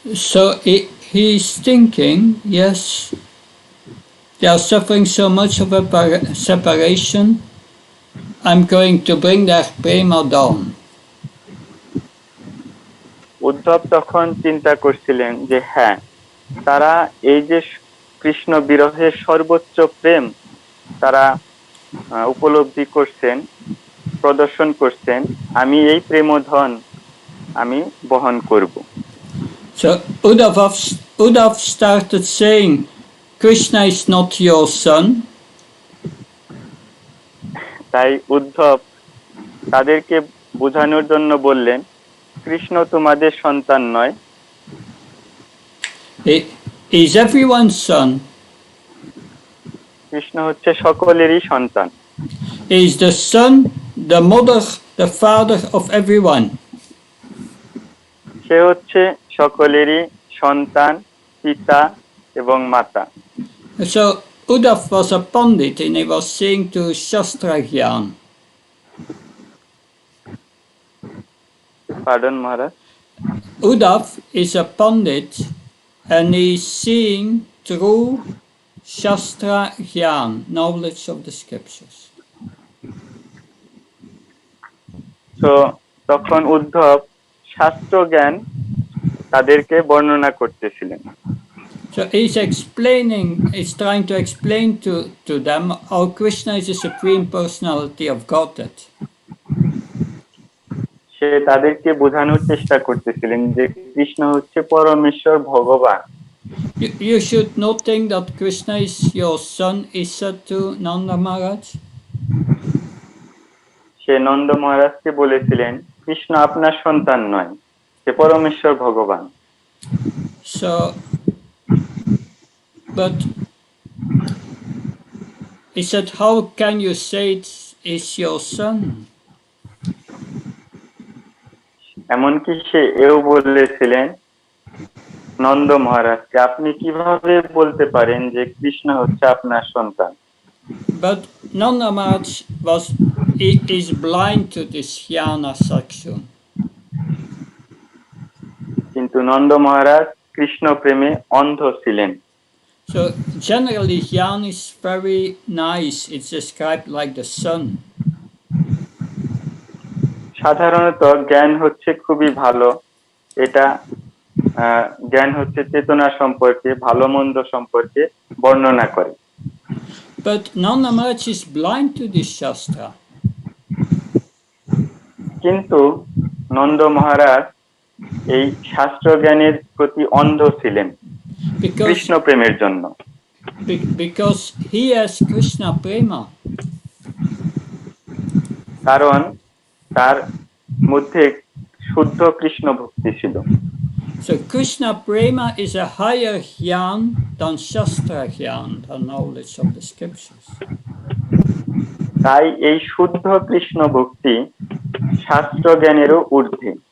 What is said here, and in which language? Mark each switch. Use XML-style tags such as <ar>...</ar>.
<en>So he's thinking, yes, they are suffering so much of a separation, I'm going to bring their prema down.</en> <bn>Uddhav তখন চিন্তা করছিলেন যে হ্যাঁ, তারা এই যে কৃষ্ণ বিরহের সর্বোচ্চ প্রেম তারা উপলব্ধি করছেন, প্রদর্শন করছেন, আমি এই প্রেমধন আমি বহন করব।</bn> <en>So Uddhav started saying, Krishna is not your son.</en> <bn>তাই উদ্ধব তাদেরকে বোঝানোর জন্য বললেন, কৃষ্ণ তোমাদের সন্তান নয়।</bn> <en>He is everyone's son.</en> <bn>Krishna হচ্ছে সকলেরই সন্তান।</bn> <en>He is the son, the mother, the father of everyone.</en> <bn>সে হচ্ছে সকলেরই সন্তান, পিতা এবং মাতা।</bn> <en>So Uddhav was a pandit and he was saying to Shastra Gyan. Pardon, Maharaj? Uddhav is a pandit and he's seeing through Shastra Gyan, knowledge of the scriptures.</en> <bn>So তখন উদ্ধব শাস্ত্র জ্ঞান তাদেরকে বর্ণনা করতেছিলেন।</bn> <en>So he's trying to explain to them how Krishna is the supreme personality of Godhead.</en> <bn>সে তাদেরকে বোঝানোর চেষ্টা করতেছিলেন যে কৃষ্ণ হচ্ছে পরমেশ্বর ভগবান।</bn> <en>You should not think that Krishna is your son, he said to Nanda Maharaj.</en> <bn>সে নন্দ মহারাজকে বলেছিলেন, কৃষ্ণ আপনার সন্তান নয়, সে পরমেশ্বর ভগবান।</bn> <en>So, but he said, how can you say it's your son?</en> <bn>এমনকি সে এও বলেছিলেন নন্দ মহারাজকে, আপনি কিভাবে বলতে পারেন যে কৃষ্ণ হচ্ছে আপনার সন্তান?</bn> <en>But Nanda Maharaj is blind to this jnana saksha.</en> <bn>কিন্তু নন্দ মহারাজ কৃষ্ণ প্রেমে অন্ধ ছিলেন।</bn> <en>So generally jnana is very nice, it's described like the sun.</en> <bn>সাধারণত জ্ঞান হচ্ছে খুবই ভালো, এটা জ্ঞান হচ্ছে চেতনা সম্পর্কে, ভালো মন্দ সম্পর্কে বর্ণনা করে।</bn> <en>But Nanda Maharaj is blind to this shastra.</en> <bn>কিন্তু নন্দ মহারাজ এই শাস্ত্র জ্ঞানের প্রতি অন্ধ ছিলেন কৃষ্ণ প্রেমের জন্য।</bn> <en>Because he has Krishna prema.</en> <bn>কারণ তার মধ্যে শুদ্ধ কৃষ্ণ ভক্তি ছিল।</bn> <en>So Krishna Prema is a higher jnana than Shastra jnana, the knowledge of the scriptures.</en> <bn>তাই এই শুদ্ধ কৃষ্ণ ভক্তি শাস্ত্র জ্ঞানেরও ঊর্ধ্বে।</bn>